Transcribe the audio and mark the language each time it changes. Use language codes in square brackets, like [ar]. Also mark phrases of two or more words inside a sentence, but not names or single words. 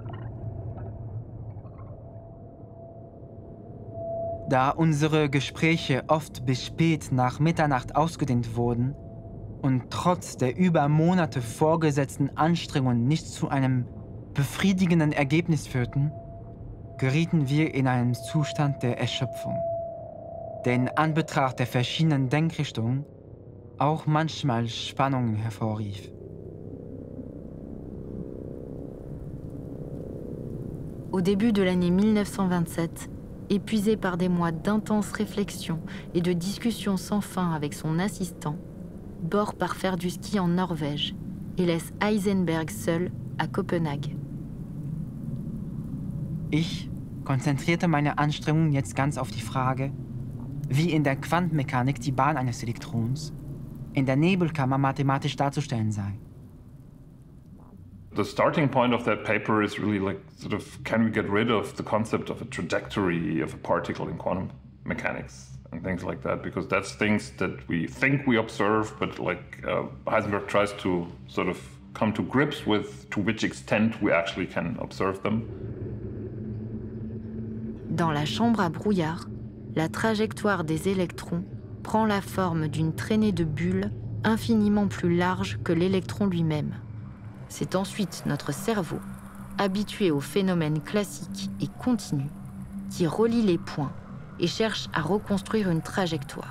[de] Da unsere Gespräche oft bis spät nach Mitternacht ausgedehnt wurden und trotz der über Monate vorgesetzten Anstrengungen nicht zu einem befriedigenden Ergebnis führten, gerieten wir in einen Zustand der Erschöpfung, der in Anbetracht der verschiedenen Denkrichtungen auch manchmal Spannungen hervorrief. [fr] Au début de l'année 1927, épuisé par des mois d'intenses réflexions et de discussions sans fin avec son assistant, Bohr part faire du ski en Norvège et laisse Heisenberg seul à Copenhague. [de] Ich konzentrierte meine Anstrengungen jetzt ganz auf die Frage, wie in der Quantenmechanik die Bahn eines Elektrons in der Nebelkammer mathematisch darzustellen sei. [en] The starting point of that paper is really like sort of, can we get rid of the concept of a trajectory of a particle in quantum mechanics and things like that, because that's things that we think we observe, but like Heisenberg tries to sort of come to grips with to which extent we actually can observe them. [fr] Dans la chambre à brouillard, la trajectoire des électrons prend la forme d'une traînée de bulles infiniment plus large que l'électron lui-même. C'est ensuite notre cerveau, habitué aux phénomènes classiques et continus, qui relie les points et cherche à reconstruire une trajectoire.